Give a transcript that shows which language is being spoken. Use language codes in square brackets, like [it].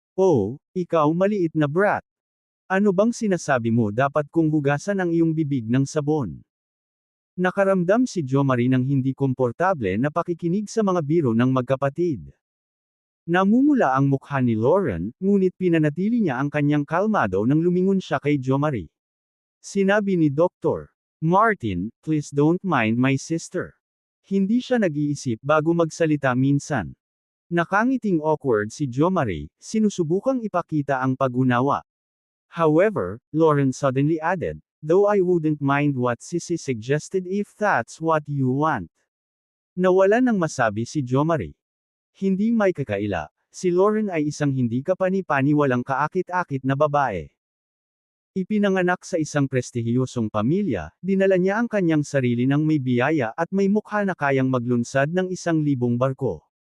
[tl] Oh, ikaw maliit na brat. Ano bang sinasabi mo dapat kong hugasan ang iyong bibig ng sabon? Nakaramdam si Jomari ng hindi komportable na pakikinig sa mga biro ng magkapatid. Namumula ang mukha ni Lauren, ngunit pinanatili niya ang kanyang kalmado nang lumingon siya kay Jomari. Sinabi ni Dr. [en] Martin, please don't mind my sister. [tl] Hindi siya nag-iisip bago magsalita minsan. Nakangiting awkward si Jomari, sinusubukang ipakita ang pag-unawa. [en] However, Lauren suddenly added, though I wouldn't mind what Sissy suggested if that's what you want. [tl] Nawalan ng masabi si Jo Marie. Hindi may kakaila, si Lauren ay isang hindi kapani-paniwalang kaakit-akit na babae. Ipinanganak sa isang prestihiyosong pamilya, dinala niya ang kanyang sarili ng may biyaya at may mukha na kayang maglunsad ng 1,000 barko.